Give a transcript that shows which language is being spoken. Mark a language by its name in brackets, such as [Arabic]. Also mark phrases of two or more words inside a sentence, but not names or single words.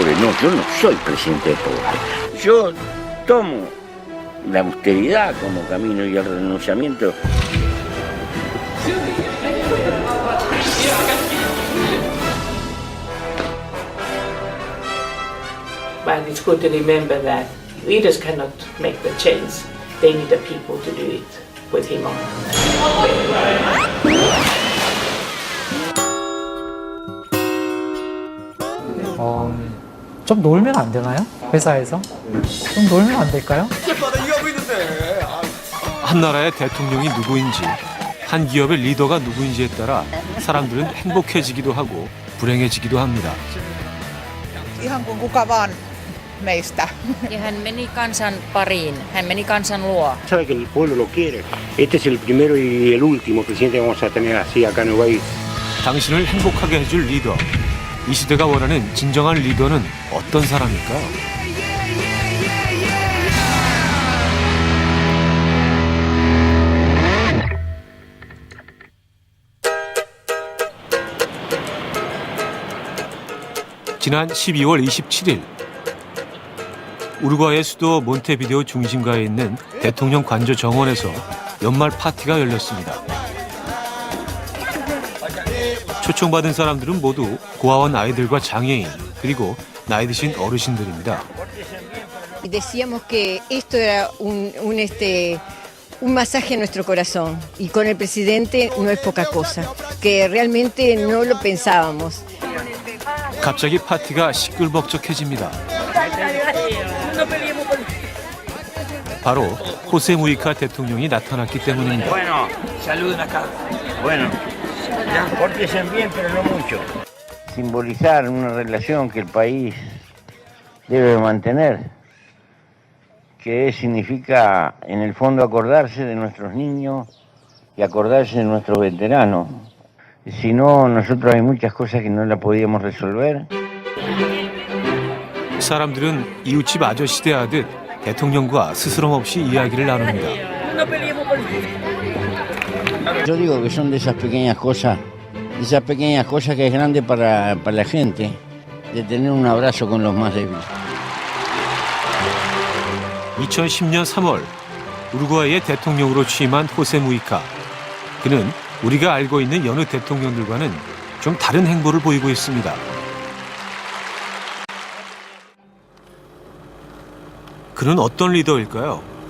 [Spanish] yo no soy presidente pobre. Yo tomo la austeridad como camino y el renunciamiento. [English] But it's good to remember that leaders cannot make the change. They need the people to do it with him on. [Korean] 좀 놀면 안 되나요? 회사에서? 좀 놀면 안 될까요? 한 나라의 대통령이 누구인지, 한 기업의 리더가 누구인지에 따라 사람들은 행복해지기도 하고 불행해지기도 합니다. [Finnish] Ihan kuin kuka vaan meistä. Ja hän meni kansan pariin, hän meni kansan luo. [Spanish] Sabe que el pueblo lo quiere. Este es el primero y el último presidente que vamos a tener así acá en el país. [Korean] 당신을 행복하게 해줄 리더. 이 시대가 원하는 진정한 리더는 어떤 사람일까요? 지난 12월 27일 우루과이의 수도 몬테비데오 중심가에 있는 대통령 관저 정원에서 연말 파티가 열렸습니다. 초청받은 사람들은 모두 고아원 아이들과 장애인 그리고 나이 드신 어르신들입니다. [Spanish] Decíamos que esto era un masaje a nuestro corazón y con el presidente no es poca cosa, que realmente no lo pensábamos. [Korean] 갑자기 파티가 시끌벅적해집니다. 바로 호세 무이카 대통령이 나타났기 때문입니다. [Spanish] Bueno, saluden acá. Bueno, ya, pórtense bien, pero no mucho. Simbolizar una relación que el país debe mantener, que significa, en el fondo, acordarse de nuestros niños y acordarse de nuestros veteranos. Si no, nosotros hay muchas cosas que no las podíamos resolver. [Korean] 사람들은 이웃집 아저씨 대하듯 대통령과 스스럼 없이 이야기를 나눕니다. [Spanish] Yo digo que son de esas pequeñas cosas que es grande para la gente, de tener un abrazo con los más débiles. [Korean] 2010년 3월 우루과이의 대통령으로 취임한 호세 무이카. 그는 우리가 알고 있는 여느 대통령들과는 좀 다른 행보를 보이고 있습니다. 그는 어떤 리더일까요?